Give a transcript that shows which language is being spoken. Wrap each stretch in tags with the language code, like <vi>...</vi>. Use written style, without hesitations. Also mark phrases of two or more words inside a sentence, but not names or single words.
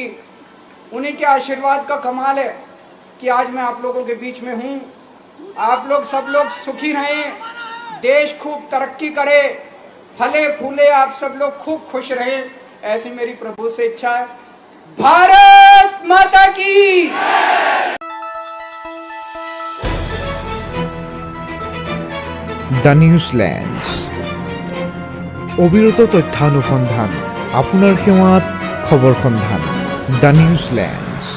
<hi>उन्हीं के आशीर्वाद का कमाल है कि आज मैं आप लोगों के बीच में हूं। आप लोग सब लोग सुखी रहें, देश खूब तरक्की करे, फले फूले, आप सब लोग खूब खुश रहें, ऐसी मेरी प्रभु से इच्छा है। भारत माता की।</hi> <as>দ্য নিউজলেন্ডছ, অবিৰত তথ্যানুসন্ধান, আপোনাৰ সেৱাত খবৰ সন্ধান। দ্য নিউজলেন্ড।</as>